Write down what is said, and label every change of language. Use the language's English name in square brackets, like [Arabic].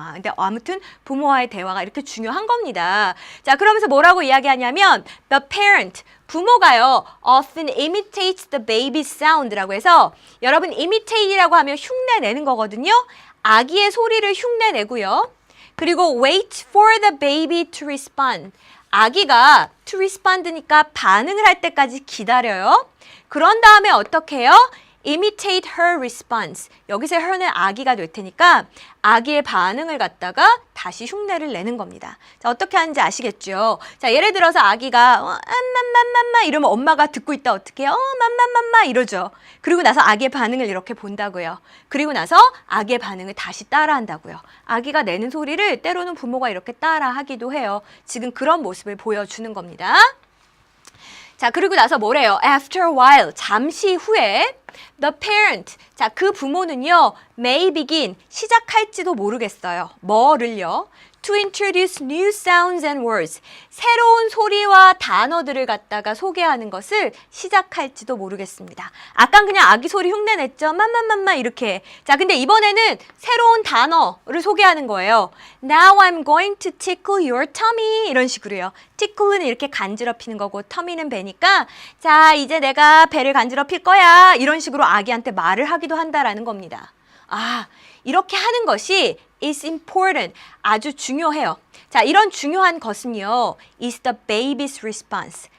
[Korean] 근데 아무튼 부모와의 대화가 이렇게 중요한 겁니다. 자, 그러면서 뭐라고 이야기하냐면 [English] the parent, [Korean] 부모가요, [English] often imitates the baby's sound [Korean] 라고 해서 여러분 imitate이라고 하면 흉내내는 거거든요. 아기의 소리를 흉내내고요. 그리고 [English] wait for the baby to respond. [Korean] 아기가 to respond니까 반응을 할 때까지 기다려요. 그런 다음에 어떻게 해요? [English] imitate her response. [Korean] 여기서 her는 아기가 될 테니까 아기의 반응을 갖다가 다시 흉내를 내는 겁니다. 자, 어떻게 하는지 아시겠죠? 자, 예를 들어서 아기가 맘맘맘맘 이러면 엄마가 듣고 있다 어떻게 해요? 맘맘맘맘 이러죠. 그리고 나서 아기의 반응을 이렇게 본다고요. 그리고 나서 아기의 반응을 다시 따라한다고요. 아기가 내는 소리를 때로는 부모가 이렇게 따라하기도 해요. 지금 그런 모습을 보여주는 겁니다. 자, 그리고 나서 뭐래요? [English] After a while, [Korean] 잠시 후에 [English] the parent, [Korean] 자, 그 부모는요, [English] may begin, [Korean] 시작할지도 모르겠어요. 뭐를요? [English] To introduce new sounds and words, [Korean] 새로운 소리와 단어들을 갖다가 소개하는 것을 시작할지도 모르겠습니다. 아깐 그냥 아기 소리 흉내냈죠? 맘맘맘맘 이렇게. 자, 근데 이번에는 새로운 단어를 소개하는 거예요. [English] Now I'm going to tickle your tummy [Korean] 이런 식으로요. tickle는 이렇게 간지럽히는 거고 tummy는 배니까 자, 이제 내가 배를 간지럽힐 거야 이런 식으로 아기한테 말을 하기도 한다라는 겁니다. 아, 이렇게 하는 것이 [English] is important, [Korean] 아주 중요해요. 자, 이런 중요한 것은요, [English] is the baby's response.